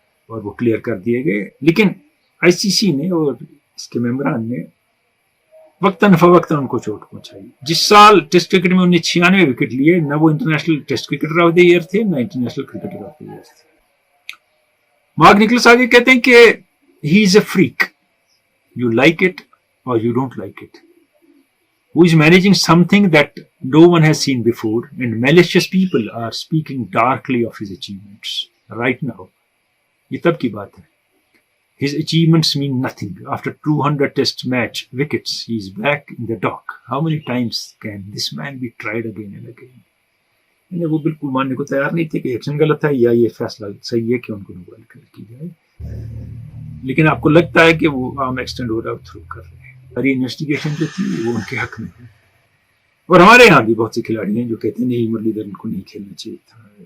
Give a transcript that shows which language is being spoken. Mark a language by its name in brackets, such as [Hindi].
[Hindi] और वो क्लियर कर दिए गए. लेकिन आईसीसी ने और इसके मेंबरान ने वक्तन फवक्तन उनको चोट पहुंचाई. जिस साल टेस्ट क्रिकेट में उन्हें 96 विकेट लिए, न वो international test cricketer of the year थे, न international cricketer of the year थे. मार्क निकलस आगे कहते हैं कि [English] He is a freak, you like it और you don't like it, who is managing something that no one has seen before, and malicious people are speaking darkly of his achievements right now. [Hindi] ये तब की बात है. [English] His achievements mean nothing. After 200 test match wickets, he is back in the dock. How many times can this man be tried again and again? [Hindi] वो बिल्कुल मानने को तैयार नहीं थे कि एक्शन गलत है या ये फैसला सही है कि उनको नो बॉल की जाए. लेकिन आपको लगता है कि वो आर्म एक्सटेंड हो रहा है, थ्रो कर रहे हैं. सारी इन्वेस्टिगेशन जो थी वो उनके हक में है. और हमारे यहाँ भी बहुत से खिलाड़ी हैं जो कहते हैं नहीं मुरलीधरन को नहीं खेलना चाहिए था.